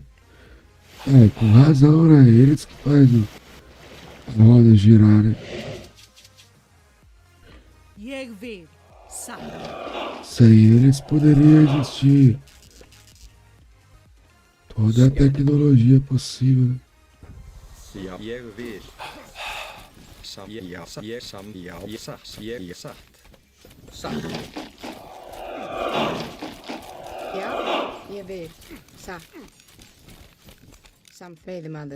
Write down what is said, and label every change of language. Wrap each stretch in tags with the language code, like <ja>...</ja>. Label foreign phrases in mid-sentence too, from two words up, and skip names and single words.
<pt>É, com razão, né? Eles que fazem a roda girar, né? Sem eles poderia existir toda a tecnologia possível, né?</pt> <is>Ég vil. Satt. Já, ég vil. Satt. Samt veiðimaður.</is>